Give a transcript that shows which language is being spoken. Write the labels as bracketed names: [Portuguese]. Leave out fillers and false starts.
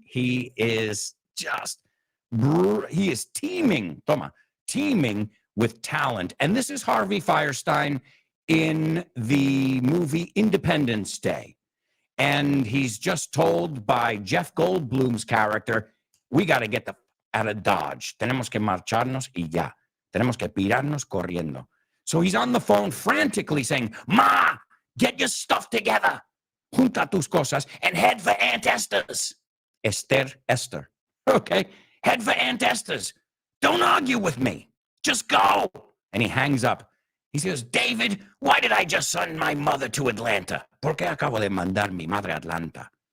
[English] He is just, he is teeming with talent. And this is Harvey Fierstein in the movie Independence Day. And he's just told by Jeff Goldblum's character, we got to get the out of Dodge. [Spanish] Tenemos que marcharnos y ya. Tenemos que pirarnos corriendo. [English] So he's on the phone frantically saying, Ma, get your stuff together. [Spanish] Junta tus cosas [English] and head for Aunt Esther's. Esther. Okay? Head for Aunt Esther's. Don't argue with me. Just go. And he hangs up. He says, David, why did I just send my mother to Atlanta? [Spanish] ¿Por qué acabo de mandar mi madre a Atlanta?